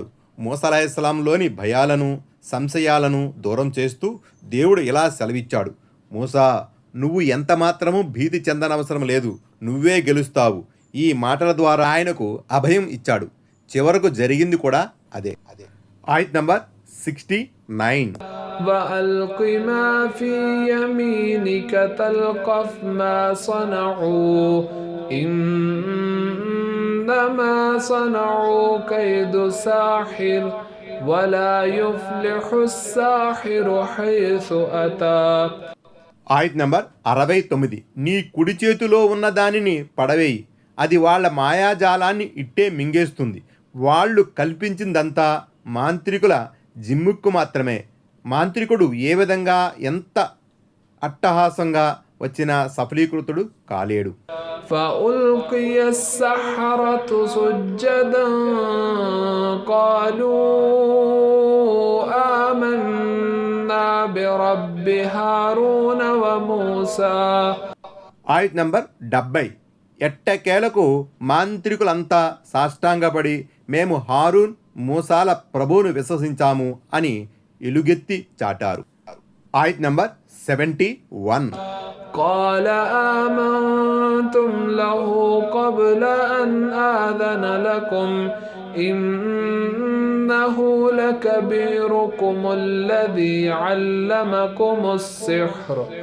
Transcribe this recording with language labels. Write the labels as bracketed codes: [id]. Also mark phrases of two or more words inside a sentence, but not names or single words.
[te] మూసా అలైహిస్సలాంలోని భయాలను, సంశయాలను దూరం చేస్తూ దేవుడు ఇలా సెలవిచ్చాడు, మూసా, నువ్వు ఎంత మాత్రమూ భీతి చెందనవసరం లేదు, నువ్వే గెలుస్తావు. ఈ మాటల ద్వారా ఆయనకు అభయం ఇచ్చాడు. చివరకు జరిగింది కూడా అదే. ఆయత్ నంబర్ 69. [ar] وألق ما في يمينك تلقف ما صنعوا إنما صنعوا كيد ساحر ولا يفلح الساحر حيث أتى. [te] ఆయత్ నంబర్ 69. నీ కుడి చేతిలో ఉన్న దానిని పడవేయి, అది వాళ్ళ మాయాజాలాన్ని ఇట్టే మింగేస్తుంది. వాళ్ళు కల్పించిందంతా మాంత్రికుల జిమ్ముక్కు మాత్రమే. మాంత్రికుడు ఏ విధంగా ఎంత అట్టహాసంగా వచ్చినా సఫలీకృతుడు కాలేడు. [ar] فألقي السحرة سجدا قالوا آمنا برب هارون وموسى. [te] ఆయత్ నంబర్ 70. ఎట్టకేలకు మాంత్రికులంతా సాష్టాంగపడి మేము హారూన్, మూసాల ప్రభువును విశ్వసించాము అని ఎలుగెత్తి చాటారు. ఆయత్ నంబర్ 71. [ar] قال آمنتم له قبل أن آذن لكم إنه لكبيركم الذي علمكم السحر